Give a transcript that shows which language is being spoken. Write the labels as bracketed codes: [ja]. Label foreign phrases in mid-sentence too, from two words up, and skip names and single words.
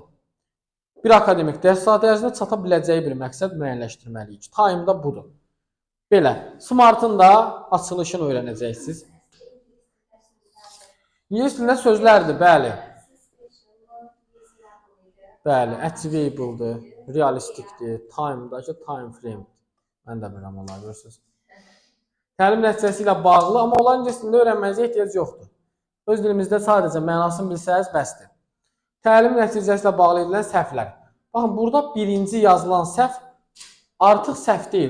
[az] Bir akademik dərs saat ərzində çata biləcəyi bir məqsəd müəyyənləşdirməliyik. Time da budur. Belə, SMART-ın da açılışını öyrənəcəksiniz. İngilis dilində sözlərdir, bəli. Bəli, achievable-dır, realistikdir, time-da, [en] time frame. [az] Mən də bilirəm onları, görürsünüz. Təlim nəticəsi ilə bağlı, amma onların ingilis dilində öyrənməyinizə ehtiyac yoxdur. Öz dilimizdə sadəcə mənasını bilsəniz bəsdir. Təlim nəticəsi ilə bağlı edilən səhvlər. Baxın, burada birinci yazılan səhv artıq səhv deyil.